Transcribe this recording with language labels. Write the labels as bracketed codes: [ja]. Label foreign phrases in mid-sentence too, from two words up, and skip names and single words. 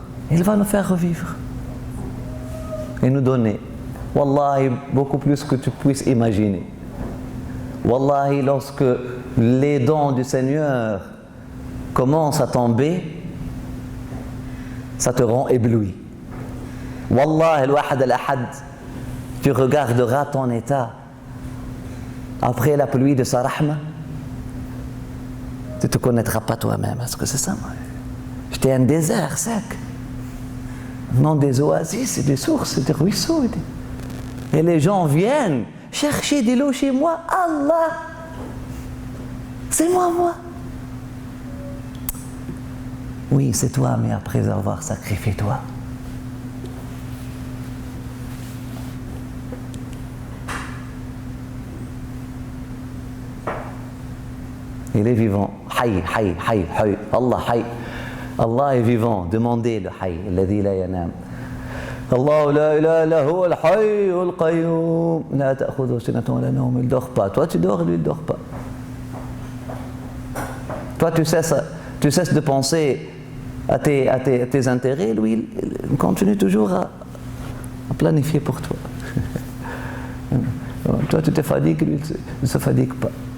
[fr] Il va nous faire revivre et nous donner, wallahi, beaucoup plus que tu puisses imaginer. Wallahi, lorsque les dons du Seigneur commencent à tomber, ça te rend ébloui. [ar] والله، الواحد الأحد, [fr] tu regarderas ton état après la pluie de sa rahma, tu ne te connaîtras pas toi-même. Est-ce que c'est ça? J'étais un désert sec. Non, des oasis, des sources, des ruisseaux. Et les gens viennent chercher de l'eau chez moi. Allah, c'est moi. Oui, c'est toi, mais après avoir sacrifié toi. Il est vivant. [ar] حي، حي، حي، حي. الله، حي. [fr] Allah est vivant. Demandez le [ar] حي، الذي لا ينام. الله لا إله إلا هو الحي القيوم. لا تأخذ سنة ولا نوم. [fr] Il ne dort pas. Toi, tu dors, lui, il ne dort pas. Toi, tu cesses de penser à tes intérêts. Lui, il continue toujours à planifier pour toi. Toi, tu te fatigues, lui, il ne se fatigue pas.